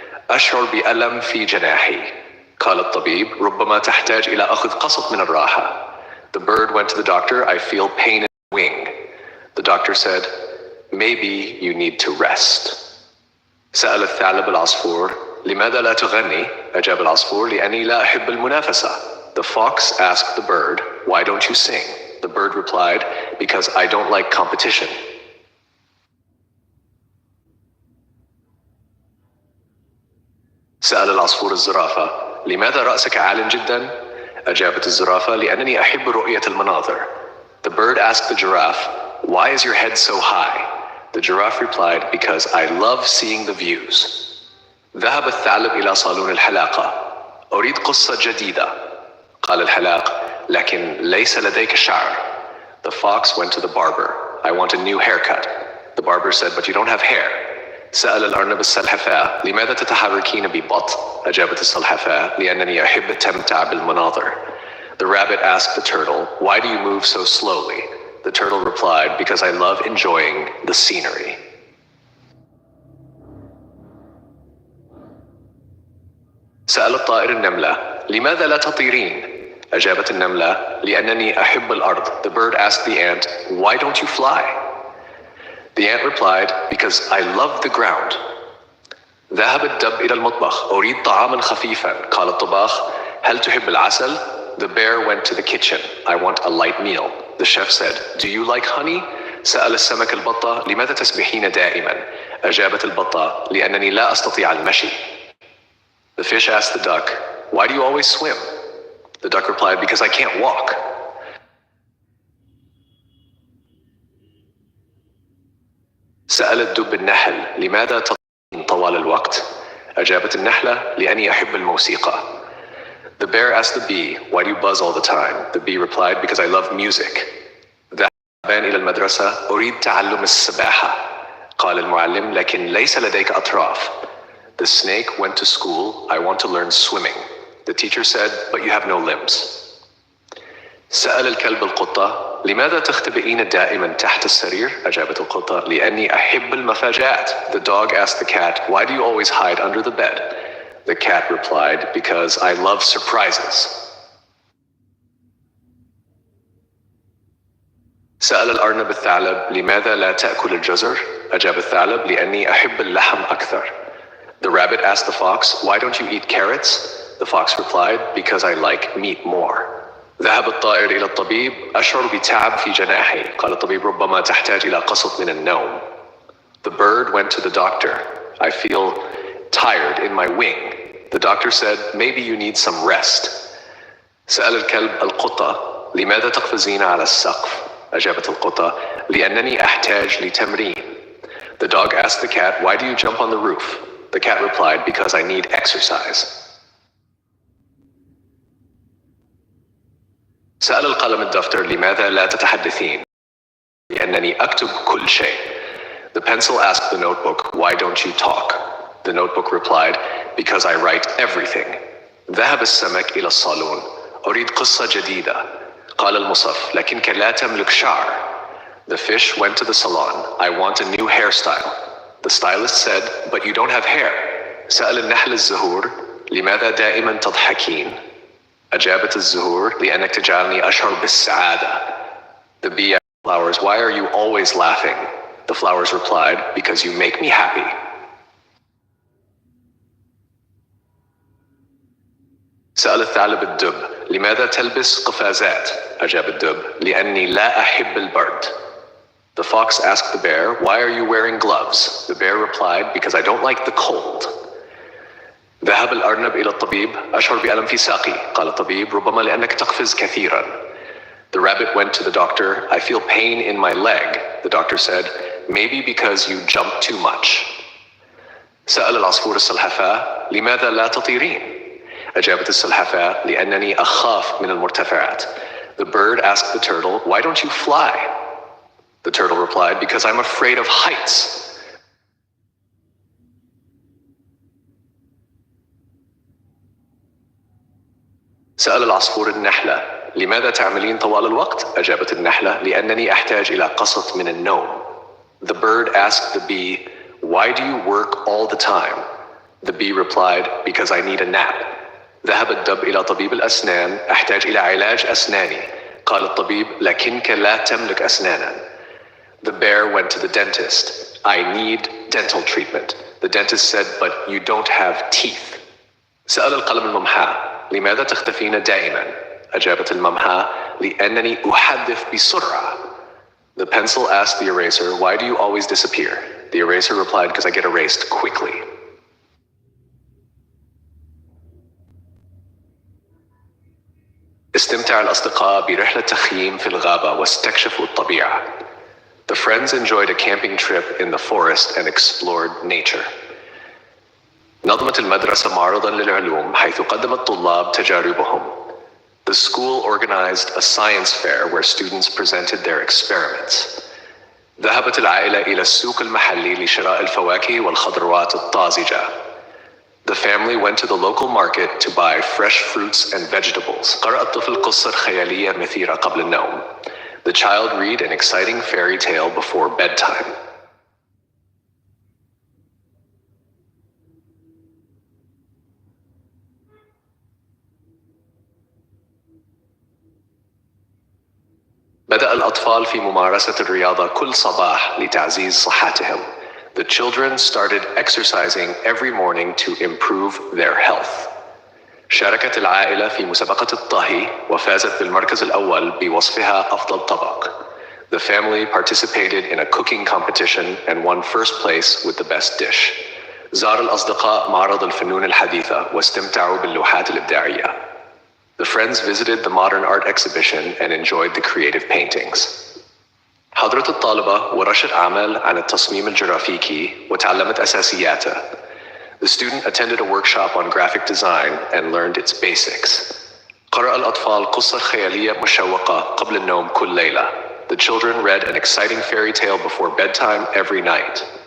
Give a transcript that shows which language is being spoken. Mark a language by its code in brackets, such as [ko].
[ar] أشعر بألم في جناحي. قال الطبيب: ربما تحتاج إلى أخذ قسط من الراحة. [en] The bird went to the doctor: I feel pain in the wing. The doctor said: Maybe you need to rest. [ar] سأل الثعلب العصفور: لماذا لا تغني؟ أجاب العصفور: لأني لا أحب المنافسة. [en] The fox asked the bird: Why don't you sing? The bird replied, because I don't like competition. [ar] سأل العصفور الزرافة: لماذا رأسك عال جدا؟ أجابت الزرافة: لأنني أحب رؤية المناظر. [en] The bird asked the giraffe, why is your head so high? The giraffe replied, because I love seeing the views. [ar] ذهب الثعلب إلى صالون الحلاقة. أريد قصة جديدة. قال الحلاق: لكن ليس لديك شعر. [en] The fox went to the barber. I want a new haircut. The barber said, but you don't have hair. [ar] سأل الأرنب السلحفاة: لماذا تتحركين ببطء؟ أجابت السلحفاة: لأنني أحب التمتع بالمناظر. [en] The rabbit asked the turtle, why do you move so slowly? The turtle replied, because I love enjoying the scenery. [ar] سأل الطائر النملة: لماذا لا تطيرين؟ أجابت النملة: لأنني أحب الأرض. [en] The bird asked the ant, why don't you fly? The ant replied, because I love the ground. [ar] ذهب الدب إلى المطبخ. أريد طعاما خفيفا. قال الطباخ: هل تحب العسل؟ [en] The bear went to the kitchen. I want a light meal. The chef said, do you like honey? [ar] سأل السمك البطة: لماذا تسبحين دائما؟ أجابت البطة: لأنني لا أستطيع المشي. [en] The fish asked the duck, why do you always swim? The duck replied, because I can't walk. [ar] سأل الدب النحل: لماذا تطيرين طوال الوقت؟ أجابت النحلة: لأني أحب الموسيقى. [en] The bear asked the bee, why do you buzz all the time? The bee replied, because I love music. [ar] ذهب الثعبان إلى المدرسة. أريد تعلم السباحة. قال المعلم: لكن ليس لديك أطراف. [en] The snake went to school. I want to learn swimming. The teacher said, but you have no limbs. [ar] سأل الكلب القطة: لماذا تختبئين دائما تحت السرير؟ أجابت القطة: لأني أحب المفاجآت. [en] The dog asked the cat, why do you always hide under the bed? The cat replied, because I love surprises. [ar] سأل الأرنب الثعلب: لماذا لا تأكل الجزر؟ أجاب الثعلب: لأني أحب اللحم أكثر. [en] The rabbit asked the fox, why don't you eat carrots? The fox replied, because I like meat more. [ar] ذهب الطائر إلى الطبيب. أشعر بتعب في جناحي. قال الطبيب: ربما تحتاج إلى قسط من النوم. [en] The bird went to the doctor. I feel tired in my wing. The doctor said, maybe you need some rest. [ar] سأل الكلب القطة: لماذا تقفزين على السقف؟ أجابت القطة: لأنني أحتاج لتمرين. [en] The dog asked the cat, why do you jump on the roof? The cat replied, because I need exercise. [ar] سأل القلم الدفتر: لماذا لا تتحدثين؟ لأنني أكتب كل شيء. [en] The pencil asked the notebook, why don't you talk? The notebook replied, because I write everything. [ar] ذهب السمك إلى الصالون. أريد قصة جديدة. قال المصف: لكنك لا تملك شعر. [en] The fish went to the salon. I want a new hairstyle. The stylist said, but you don't have hair. [ar] سأل النحل الزهور: لماذا دائما تضحكين؟ أجابت الزهور: لأنك تجعلني أشعر بالسعادة. [en] The bee asked the flowers, why are you always laughing? The flowers replied, because you make me happy. [ar] سأل الثعلب الدب: لماذا تلبس قفازات؟ أجاب الدب: لأني لا أحب البرد. [en] The fox asked the bear, why are you wearing gloves? The bear replied, because I don't like the cold. [ar] ذهب الأرنب إلى الطبيب. أشعر بألم في ساقي. قال الطبيب: ربما لأنك تقفز كثيرا. [en] The rabbit went to the doctor. I feel pain in my leg. The doctor said, maybe because you jump too much. [ar] سأل العصفور السلحفاة: لماذا لا تطيرين؟ أجابت السلحفاة: لأنني أخاف من المرتفعات. [en] The bird asked the turtle, why don't you fly? The turtle replied, because I'm afraid of heights. [ar] سأل العصفور النحلة: لماذا تعملين طوال الوقت؟ أجابت النحلة: لأنني أحتاج إلى قسط من النوم. [en] The bird asked the bee, why do you work all the time? The bee replied, because I need a nap. [ar] ذهب الدب إلى طبيب الأسنان. أحتاج إلى علاج أسناني. قال الطبيب: لكنك لا تملك أسنانا. [en] The bear went to the dentist. I need dental treatment. The dentist said, but you don't have teeth. [ar] سأل القلم الممحى: لماذا تختفين دائما؟ أجابت الممحى: لأنني أحدث بسرعة. [en] The pencil asked the eraser, why do you always disappear? The eraser replied, because I get erased quickly. [ar] استمتع الأصدقاء برحلة تخييم في الغابة واستكشفوا الطبيعة. [en] The friends enjoyed a camping trip in the forest and explored nature. [ar] نظمت المدرسة معرضاً للعلوم حيث قدم الطلاب تجاربهم. [en] The school organized a science fair where students presented their experiments. [ar] ذهبت العائلة إلى السوق المحلي لشراء الفواكه والخضروات الطازجة. [en] The family went to the local market to buy fresh fruits and vegetables. [ar] قرأ الطفل قصة خيالية مثيرة قبل النوم. [en] The child read an exciting fairy tale before bedtime. [ar] بدأ الأطفال في ممارسة الرياضة كل صباح لتعزيز صحتهم. [en] The children started exercising every morning to improve their health. [ar] شاركت العائلة في مسابقة الطهي وفازت بالمركز الأول بوصفها أفضل طبق. [en] The family participated in a cooking competition and won first place with the best dish. [ar] زار الأصدقاء معرض الفنون الحديثة واستمتعوا باللوحات الإبداعية. [en] The friends visited the modern art exhibition and enjoyed the creative paintings. [ar] حضرت الطالبة ورشت أعمال عن التصميم الجرافيكي وتعلمت أساسياته. [en] The student attended a workshop on graphic design and learned its basics. [ar] قرأ الأطفال قصة خيالية مشوقة قبل النوم كل ليلة. [en] The children read an exciting fairy tale before bedtime every night.